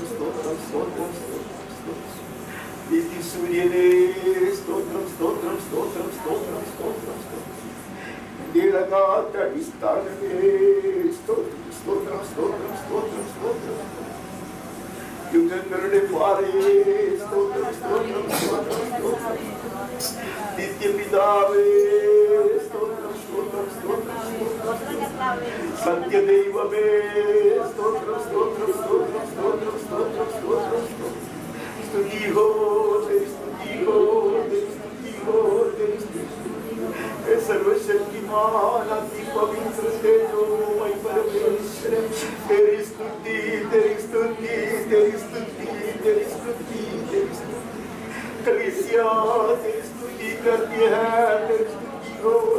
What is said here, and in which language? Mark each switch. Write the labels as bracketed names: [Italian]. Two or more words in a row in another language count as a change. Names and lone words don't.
[Malayalam] സ്തോത്രം സ്തോത്രം സ്തോത്രം നീതി സൂര്യനേ സ്തോത്രം സ്തോത്രം സ്തോത്രം സ്തോത്രം സ്തോത്രം നീളകാത്ത അടിസ്ഥാനമേ സ്തോത്രം സ്തോത്രം സ്തോത്രം സ്തോത്രം സ്തോത്രം യുഗങ്ങളുടെ പാറയേ സ്തോത്രം സ്തോത്രം സ്തോത്രം സ്തോത്രം നിത്യപിതാവേ സ്തോത്രം സ്തോത്രം സ്തോത്രം സത്യദൈവമേ സ്തോത്രം സ്തോത്രം സ്തോത്രം സ്തോത്രം സ്തോത്രം സ്തോത്രം [Hindi] स्तुति हो स्तुति हो स्तुति हो सर्वशक्तिमान अति पवित्र तेजोमय परमेश्वर तेरी स्तुति तेरी स्तुति तेरी स्तुति तेरी स्तुति तेरी स्तुति कलीसिया तेरी स्तुति करती है तेरी स्तुति हो